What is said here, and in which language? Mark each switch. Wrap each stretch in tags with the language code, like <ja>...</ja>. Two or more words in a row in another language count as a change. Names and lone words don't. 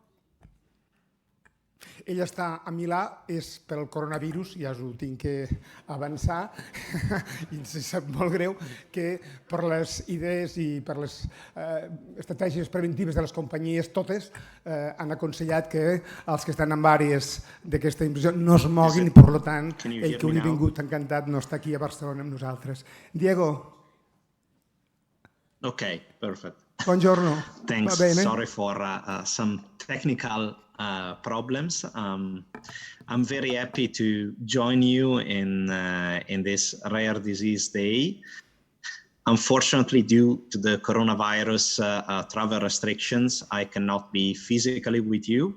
<ca>Ell està a Milà, és per al coronavirus, ja us ho tinc que avançar, i ens sap molt greu que per les idees i per les estratègies preventives de les companyies totes han aconsellat que els que estan en àrees d'aquesta inversió no es moguin i, per tant, ell que hauria vingut encantat no està aquí a Barcelona amb nosaltres. Diego.</ca> <en>Okay, perfect. Buongiorno. Thanks. Sorry for some technical problems. I'm very happy to join you in this Rare Disease Day. Unfortunately, due to the coronavirus travel restrictions, I cannot be physically with you.</en>